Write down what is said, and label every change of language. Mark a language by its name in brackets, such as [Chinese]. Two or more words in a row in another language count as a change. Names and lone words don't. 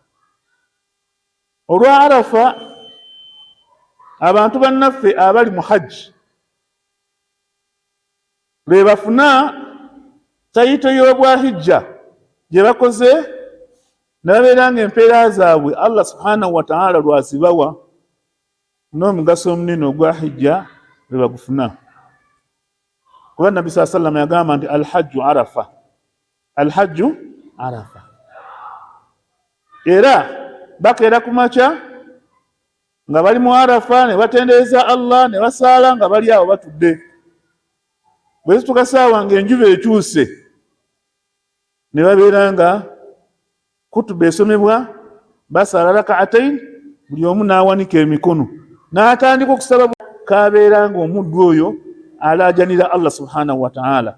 [Ganda] Olwa arafa abantu bannaffe abali mu hajji lwe bafuna tayito y'obwahijja gye bakoze ne babeera ng'empeera zaabwe Allah [Arabic] سبحانه وتعالى [Ganda] lwazibawa n'omugaso omunene ogwa hijja lwe bagufuna. Kuba Nabbi [Arabic] صلى الله عليه وسلم [Ganda] yagamba nti [Arabic] الحج عرفة الحج عرفة. [Ganda] Era bakeera ku makya nga bali mu Arafa ne batendereza Allah ne basaala nga bali awo batudde. Bwe zituuka ssaawa ng'enjuba ekyuse ne babeera nga kutuba esomebwa, basaala raka'atayn, buli omu n'awanika emikono n'atandika okusaba kabeera ng'omuddu oyo alaajanira Allah [Arabic] سبحانه وتعالى.